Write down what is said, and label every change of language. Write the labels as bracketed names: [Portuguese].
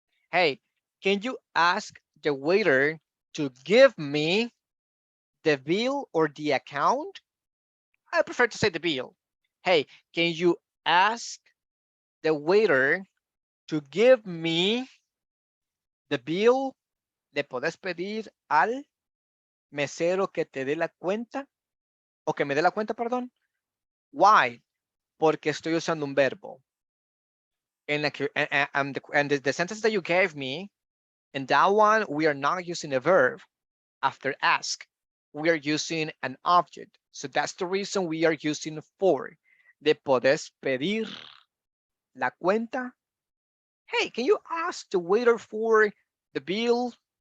[English] Hey, can you ask the waiter to give me the bill or the account? I prefer to say the bill. Hey, can you ask the waiter to give me the bill? [Spanish] ¿Le podés pedir al mesero que te dé la cuenta? O que me dé la cuenta, perdón. [English] Why? [Spanish] Porque estoy usando un verbo. [English] And the sentence that you gave me, in that one, we are not using a verb after ask. We are using an object. So that's the reason we are using for. [Spanish] ¿Le podés pedir la cuenta? [English] Hey, can you ask the waiter for the bill?